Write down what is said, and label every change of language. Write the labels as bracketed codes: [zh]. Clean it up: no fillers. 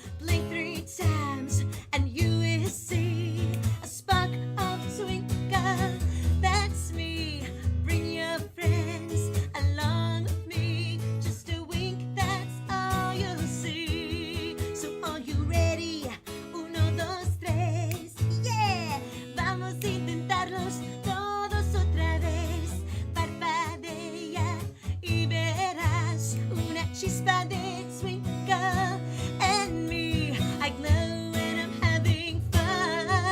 [en] Blink 3 times, and you will see a spark of twinkle. That's me. Bring your friends along with me. Just a wink, that's all you'll see. So, are you ready? 1, 2, 3. [es] Yeah, vamos a intentarlos todos otra vez. Parpadea y verás una chispa de twinkle. [en] And me, I glow when I'm having fun.